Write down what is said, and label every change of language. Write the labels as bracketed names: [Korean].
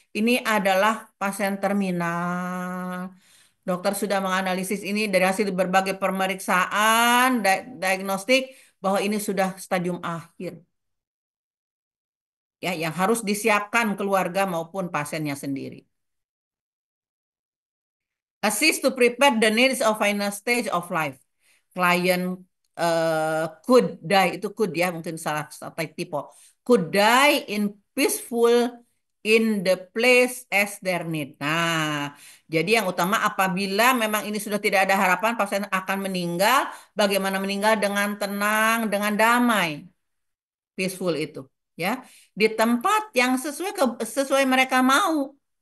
[Indonesian] Ini adalah pasien terminal. Dokter sudah menganalisis ini dari hasil berbagai pemeriksaan, diagnostik, bahwa ini sudah stadium akhir. Ya, yang harus disiapkan keluarga maupun pasiennya sendiri. [English] Assist to prepare the needs of final stage of life. Client could die, [Indonesian] itu could ya, mungkin salah typo. [English] Could die in peaceful in the place as their need. [Indonesian] Nah, jadi yang utama apabila memang ini sudah tidak ada harapan, pasien akan meninggal, bagaimana meninggal dengan tenang, dengan damai, peaceful itu, ya, di tempat yang sesuai mereka mau.